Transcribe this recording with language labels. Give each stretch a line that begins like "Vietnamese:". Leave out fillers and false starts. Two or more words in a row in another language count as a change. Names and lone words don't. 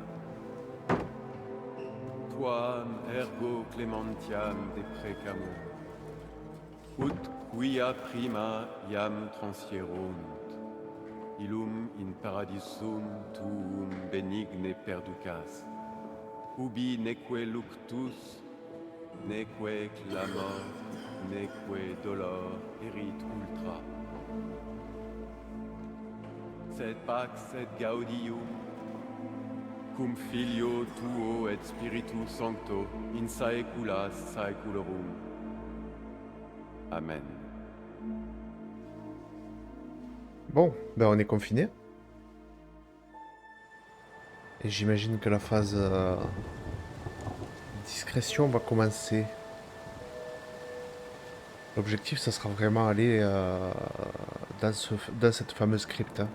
Latin: Tuam ergo clementiam deprecamur, ut quia prima iam transierunt, illum in paradisum tuum benigne perducas, ubi neque luctus, neque clamor, neque dolor erit ultra. Sed pax et gaudium, cum filio tuo et spiritu sancto, in saecula saeculorum. Amen.
French: Bon, ben on est confiné. Et j'imagine que la phase discrétion va commencer. L'objectif, ça sera vraiment aller dans cette fameuse crypte, hein.